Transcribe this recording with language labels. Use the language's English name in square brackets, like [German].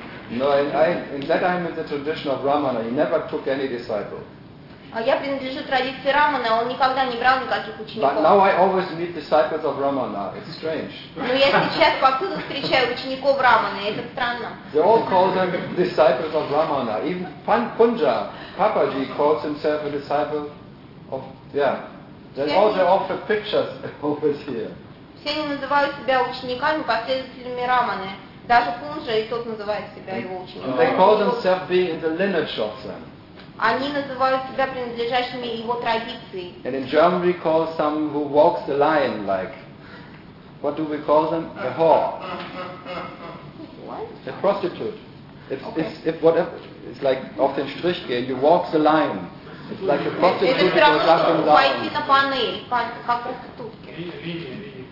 [English] No, in that I'm in the tradition of Ramana. He never took any disciple. [Russian] А я принадлежу традиции Рамана. Он никогда не брал никаких учеников. [English] But now I always meet disciples of Ramana. It's strange. [Russian] Но я сейчас повсюду встречаю учеников Рамана. Это странно. [English] They all call them disciples of Ramana. Even Punja, Papaji calls himself a disciple of. Yeah. They all they offer pictures over here. [Russian] Все они называют себя учениками, последователями Раманы. Даже Пунджа и тот называет себя его учеником. [English] They call themselves being in the lineage of them. [Russian] Они называют себя принадлежащими его традиции. [English] And in German we call some who walks the line like. What do we call them? A whore. What? A prostitute. It's okay. It's if whatever. It's like [German] auf den Strich gehen. [English] You walk the line. It's like a prostitute who goes up and down. [Russian] Это все равно, что пойти на панель, как проститутки.